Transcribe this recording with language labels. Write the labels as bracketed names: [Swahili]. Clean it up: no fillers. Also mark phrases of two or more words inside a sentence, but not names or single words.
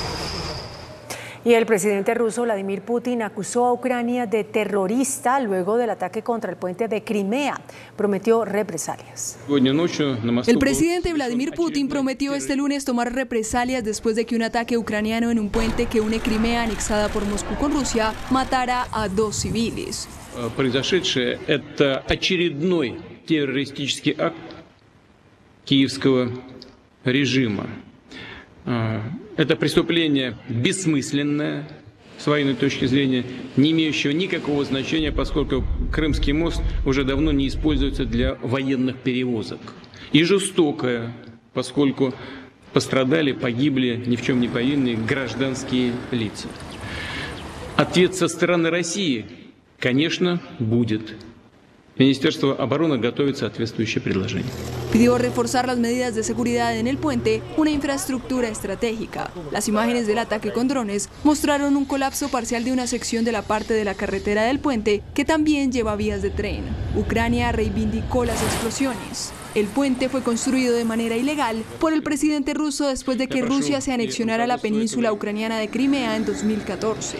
[Spanish] Y el presidente ruso Vladimir Putin acusó a Ucrania de terrorista luego del ataque contra el puente de Crimea. Prometió represalias. El presidente Vladimir Putin prometió este lunes tomar represalias después de que un ataque ucraniano en un puente que une Crimea anexada por Moscú con Rusia matara a 2 civiles. [Russian] Произошедшее – это очередной террористический акт киевского режима. Это преступление бессмысленное, с военной точки зрения, не имеющего никакого значения, поскольку Крымский мост уже давно не используется для военных перевозок. И жестокое, поскольку пострадали, погибли ни в чем не повинные гражданские лица. Ответ со стороны России, конечно, будет. [Spanish] Ministerio de [Russian] Обороны готовит соответствующее предложение. [Spanish] Pidió reforzar las medidas de seguridad en el puente, una infraestructura estratégica. Las imágenes del ataque con drones mostraron un colapso parcial de una sección de la parte de la carretera del puente que también lleva vías de tren. Ucrania reivindicó las explosiones. El puente fue construido de manera ilegal por el presidente ruso después de que Rusia se anexionara la península ucraniana de Crimea en 2014.